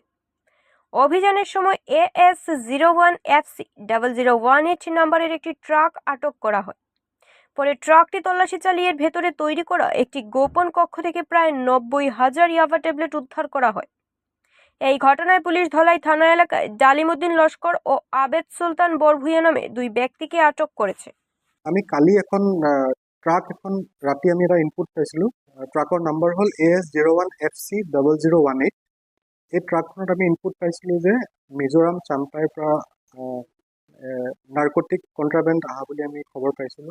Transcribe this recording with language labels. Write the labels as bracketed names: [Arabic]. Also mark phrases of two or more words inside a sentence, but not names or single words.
[Bangla] অভিযানের সময় AS01FC0018 নম্বরের একটি ট্রাক আটক করা হয়। পরে ট্রাকটি তল্লাশি চালিয়ে ভেতরে তৈরি করা একটি গোপন কক্ষ থেকে প্রায় 90,000 ইয়াবা ট্যাবলেট উদ্ধার করা হয়। এই ঘটনায় পুলিশ ধলাই থানা এলাকায় ডালিমউদ্দিন লস্কর ও আবেদ সুলতান বরভুইয়া নামে 2 ব্যক্তিকে আটক করেছে। [Assamese] আমি কালি এখন ট্ৰাক এখন ৰাতি আমি এটা ইনপুট পাইছিলোঁ। ট্ৰাকৰ নাম্বাৰ হ'ল AS01FC0018। এই ট্ৰাকখনত আমি ইনপুট পাইছিলোঁ যে মিজোৰাম চাম্পাইৰ পৰা [English] narcotic contraband [Assamese] অহা বুলি আমি খবৰ পাইছিলোঁ।